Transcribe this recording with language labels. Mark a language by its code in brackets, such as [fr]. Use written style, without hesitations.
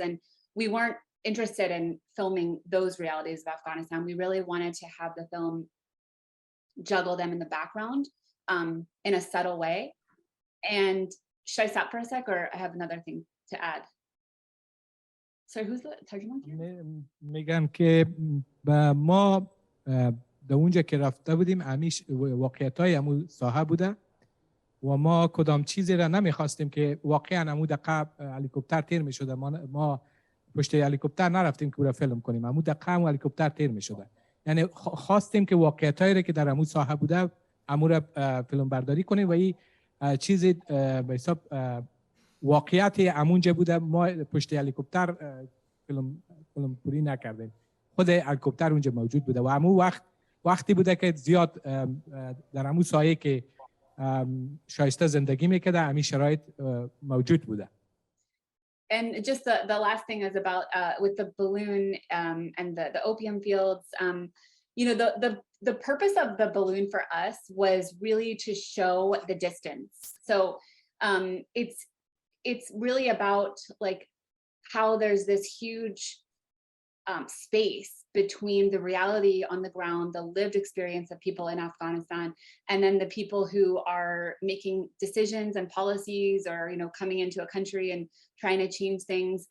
[en] And we weren't interested in filming those realities of Afghanistan. We really wanted to have the film juggle them in the background in a subtle way. And should I stop for a sec, or I have another thing to add? So who's the tarjuman? [fa] میگم که ما در اونجا که رفته بودیم همیشه واقعیت‌های همون ساحه بوده و ما کدام چیزی را نمیخواستیم که واقعا همون دقیقه هلیکوپتر تیر میشده. ما پشت هلیکوپتر نرفتیم که برای فیلم کنیم، همون دقیقه همون هلیکوپتر تیر میشده. یعنی خواستیم که واقعیت‌هایی را که در همون ساحه بوده همون را فیلم برداری کنیم و این چیزی به حساب واقعیت همونجا بوده. ما پشت هلیکوپتر فیلم پوری نکردیم، خود هلیکوپتر اونجا موجود بوده و همون وقتی بوده که زیاد در همون سایه که شایسته زندگی میکرده همین شرایط موجود بوده. [en] And just the last thing is about with the balloon and the opium fields. You know, the purpose of the balloon for us was really to show the distance. So it's really about like how there's this huge space between the reality on the ground, the lived experience of people in Afghanistan, and then the people who are making decisions and policies, or, you know, coming into a country and trying to change things.